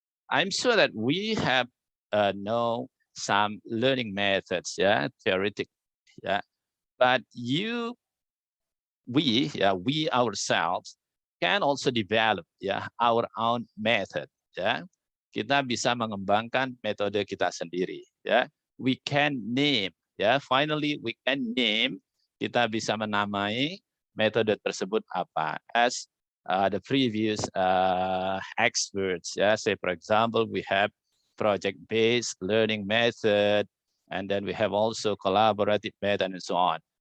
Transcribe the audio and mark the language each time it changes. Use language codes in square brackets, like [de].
[en] I'm sure that we have know some learning methods, theoretic. But we ourselves can also develop our own method. [id] Kita bisa mengembangkan metode kita sendiri. [en] We can name. Finally we can name. [id] Kita bisa menamai metode tersebut apa. [en] As the previous experts, say for example, we have project-based learning method, and then we have also collaborative method and so on.